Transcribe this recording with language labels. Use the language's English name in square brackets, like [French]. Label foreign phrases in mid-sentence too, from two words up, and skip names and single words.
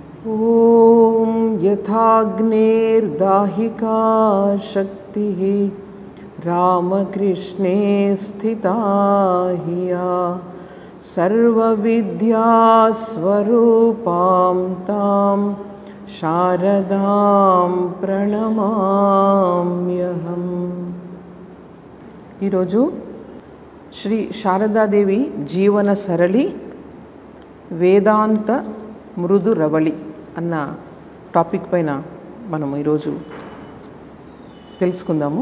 [Sanskrit] ॐ यथाग्नेर्दाहिका शक्तिः रामकृष्णे स्थिता हिया सर्वविद्यास्वरूपां तां शारदां ప్రణమామ్యహం. [Telugu] ఈరోజు శ్రీ శారదాదేవి జీవన సరళి వేదాంత మృదు రవళి అన్న టాపిక్ పైన మనం ఈరోజు తెలుసుకుందాము.